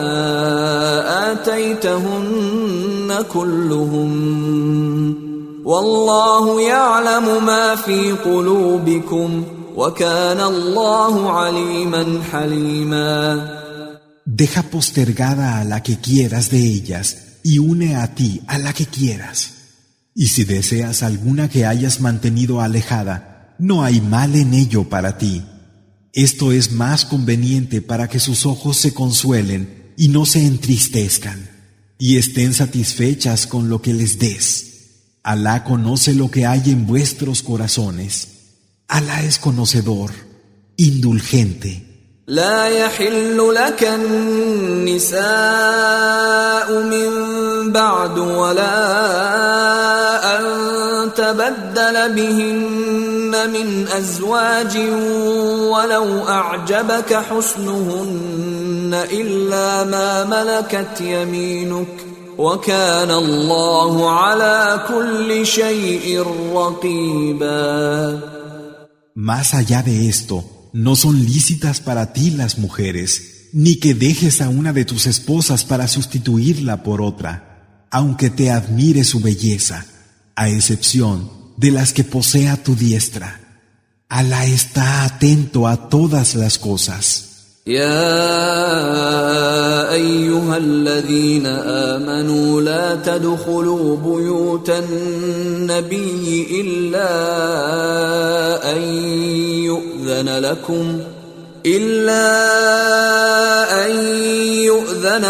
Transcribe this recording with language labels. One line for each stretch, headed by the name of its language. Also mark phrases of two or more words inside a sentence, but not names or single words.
Arabic: آتيتهن كلهم والله يعلم ما في قلوبكم وكان الله عليما حليما.
Spanish: Deja postergada a la que quieras de ellas y une a ti a la que quieras. Y si deseas alguna que hayas mantenido alejada, no hay mal en ello para ti. Esto es más conveniente para que sus ojos se consuelen y no se entristezcan, y estén satisfechas con lo que les des. Alá conoce lo que hay en vuestros corazones. Alá es conocedor, indulgente.
Arabic: لا يحل لك النساء من بعد ولا أن تبدل بهن من أزواج ولو أعجبك حسنهن إلا ما ملكت يمينك وكان الله على كل شيء رقيبا.
Spanish: Más allá de esto, no son lícitas para ti las mujeres, ni que dejes a una de tus esposas para sustituirla por otra, aunque te admire su belleza, a excepción de las que posea tu diestra. Alá está atento a todas las cosas.
Arabic: يا أيها الذين آمنوا لا تدخلوا بيوت النبي إلا أن يؤذن